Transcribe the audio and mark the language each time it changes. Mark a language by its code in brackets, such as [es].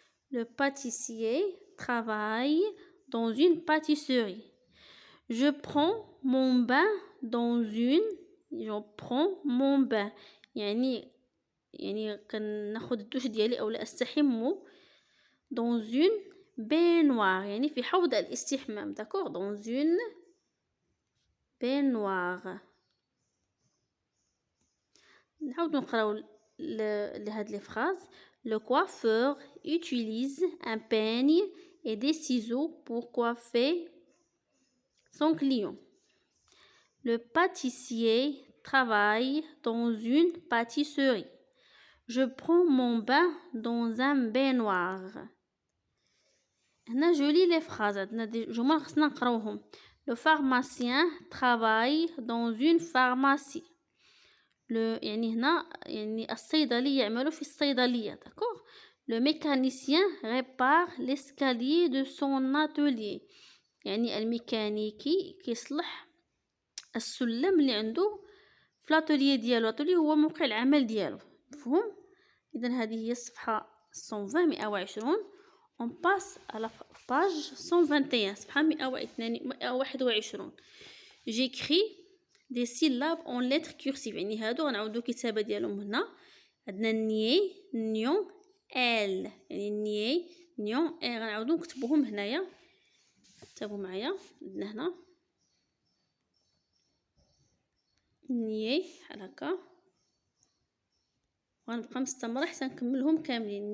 [fr] Le pâtissier travaille dans une pâtisserie. Je prends mon bain [ar] يعني كناخد الدوش ديالي اولا استحم [fr] dans une baignoire، [ar] يعني في حوض الاستحمام. داكوغ، [fr] dans une baignoire. [ar] نعاود نقراو لهاد لي فراز. [fr] le coiffeur utilise un peigne et des ciseaux pour coiffer son client. Le pâtissier travaille dans une pâtisserie. Je prends mon bain dans un baignoire. [ar] هنا جولي لي فراز، عندنا دي جمل خصنا نقراوهم. [fr] Le pharmacien travaille dans une pharmacie. [ar] يعني هنا يعني الصيدلي يعمل في الصيدلية. [fr] d'accord. Le mécanicien répare l'escalier de son atelier. [ar] يعني الميكانيكي كيصلح السلم اللي عنده في الاتوليه ديالو. الاتوليه هو موقع العمل ديالو. مفهوم؟ اذا هذه هي الصفحه 120. [fr] on passe à la page 121. [ar] صفحه 121. [fr] j'écris des syllabes en lettres cursives. [ar] يعني هادو غنعاودو الكتابه ديالهم هنا. عندنا ني نيون ال، يعني ني نيون ال غنعاودو نكتبوهم هنايا. كتبوا معايا. عندنا هنا ني بحال هكا، وغنبقى مستمره حتى نكملهم كاملين.